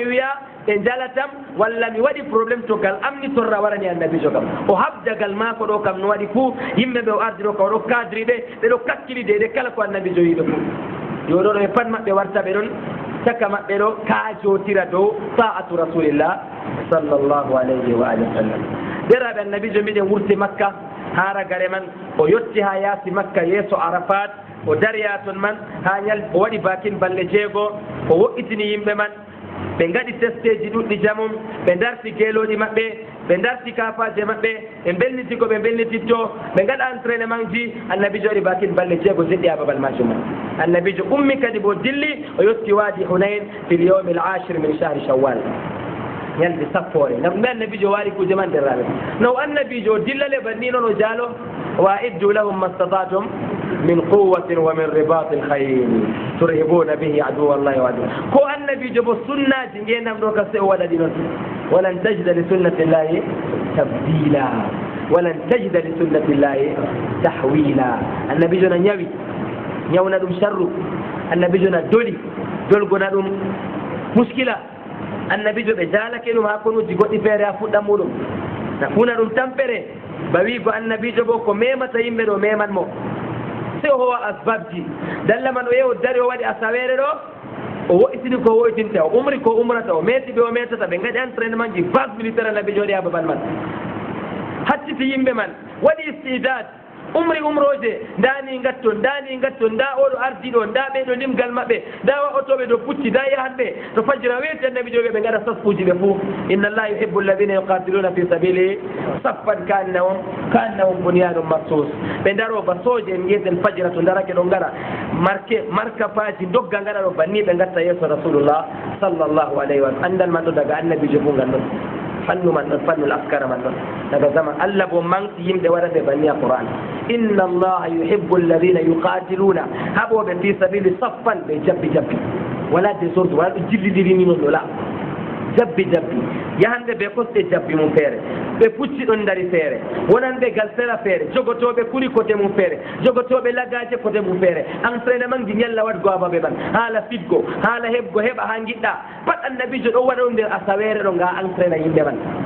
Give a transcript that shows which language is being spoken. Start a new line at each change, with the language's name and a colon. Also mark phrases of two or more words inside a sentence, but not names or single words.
Fula: wiya ɓe jalatam walla mi waɗi probléme to gal amni torra warani annabijo kam o habdagal mako ɗo kam no waɗi fuu yimɓe ɓe o ardi ɗo ka oɗo cadre ɓe ɗo kakkili de kala ko annabijo yiɗo fuu yo ɗo ɗo e pat maɓɓe warta ɓe ɗon caka maɓɓe ɗo kaajotira dow
Arabic: طاعة رسول الله صلى الله عليه وآله وسلم
Fula: deraɓe annabijo mbiɗen wurti Makka hara gare man o yetti ha yaasi Makka yeeso Arafat o dariya toon man ha o waɗi bakin balle 6 o wo'itini yimɓe man ɓe ngaɗi testeji ɗuɗɗi jamum ɓe darti geeloɗi maɓɓe ɓe darti kapaje maɓɓe ɓe belliti ko ɓe bellititto ɓe ngaɗa entraînement ji annabijo waɗi bakin balle jeego jeɗɗi ha babal majum man annabijo ummi kadi bo dilli o yetti waadi hunain
Arabic: في اليوم العاشر من شهر شوال
Fula: ñalde sappoore ngam ɗume annabijo waɗi kuje man derraɓe no annabijo o dillale banni noon o jaalo
Arabic: وأعدوا لهم ما استطعتم من قوة ومن رباط الخيل ترهبون به عدو الله وعدو
Fula: ko annabijo bo sunnaji ngendam ɗo ka se o waɗaɗi noon
Arabic: ولن تجد لسنة الله تبديلا ولن تجد لسنة الله تحويلا
Fula: annabijo na ñawi ñawna ɗum sharru annabijo na doli dolgona ɗum muskila annabijo ɓe jaalake ɗum ha konuji goɗɗi feere ha fuɗɗam muɗum na funa ɗum tampere ba wiigo annabijo bo ko memata yimɓe ɗo meman mo se o howa asbabji dalla man o yehi o dari o waɗi asaweere ɗo o woɗɗitini ko woɗɗinta o umri ko umrata o meeti ɓe o metata ɓe gaɗi entraînement ji
French: base militaire
Fula: annabijo waɗi ha babal man hacciti yimɓe man waɗi istidad umri umroje ndani gatton nda oɗo ardi ɗo nda ɓeɗo limgal maɓɓe nda otoɓe ɗo pucci nda yahanɓe to fajira weeti annabijo ɓe gaɗa sasfuji ɓe fuu
Arabic: إن الله يحب الذين يقاتلون في سبيله صفا كأنهم بنيان مرصوص
Fula: ɓe daro ba soje en yiyeten fajira to darake ɗo gara marka faji dogga gaɗa ɗo banni ɓe gatta yeeso
Arabic: رسول الله صلى الله عليه وسلم
Fula: andal man ɗo daga annabijo fu ngal ɗon fannu man ɗon fannul askara man ɗon daga zaman allah bo manti yimɓe waɗaɓe banni a qur'an
Arabic: إن الله يحب الذين يقاتلون
Fula: haɓoɓe
Arabic: في سبيله صفا
Fula: ɓe jabbi wala désordre wala ɗo jillidiri non ɗo la jabbi yahande ɓe kosɗe jabbi mum feere ɓe pucci ɗon dari feere wonanɓe gal sera feere jogotoɓe kuri côté mum feere jogotoɓe lagaje côté mum feere entraînement ji ñalla waɗgo abaɓe man haala fitgo haala heɓgo heɓa ha giɗɗa pat annabijo ɗo waɗa ɗum nder asaweere ɗo nga entraîna yimɓe man